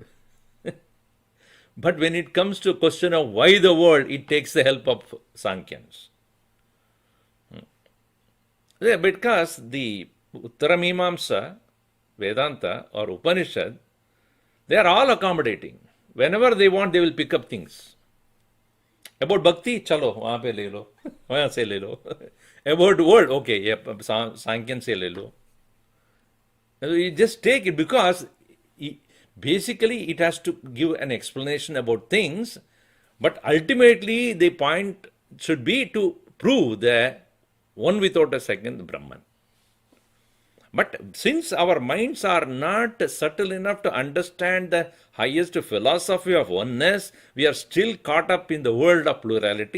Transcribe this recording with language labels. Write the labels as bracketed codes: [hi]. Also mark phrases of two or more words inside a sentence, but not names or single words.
[en] But when it comes to a question of why the world, it takes the help of Sankhyans. Because the Uttaramimamsa, Vedanta or Upanishad, they are all accommodating. Whenever they want, they will pick up things. About bhakti, [hi] chalo, wahan pe le lo, wahan se le lo. [en] About world, okay, yeah, [hi] Sankhyan se le lo. [en] You just take it because basically it has to give an explanation about things, but ultimately the point should be to prove the one without a second Brahman. But since our minds are not subtle enough to understand the highest philosophy of oneness, we are still caught up in the world of plurality.